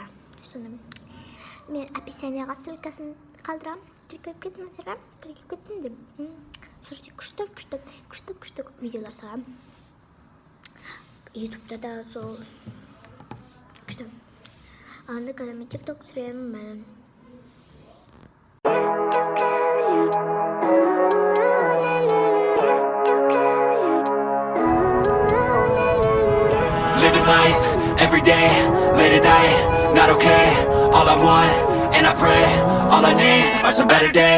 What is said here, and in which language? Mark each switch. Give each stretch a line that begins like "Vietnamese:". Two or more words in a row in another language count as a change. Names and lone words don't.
Kazakh: Мен описанияға ссылкасын қалдырамын. Тіркеліп кеттім деп. Сурете күшті видеолар саламын. Ютубта да сол күшті. Анда қазір мен тик-ток түсіремін.
English: Living life, every day, late at night, not okay. All I want, and I pray, all I need are some better days.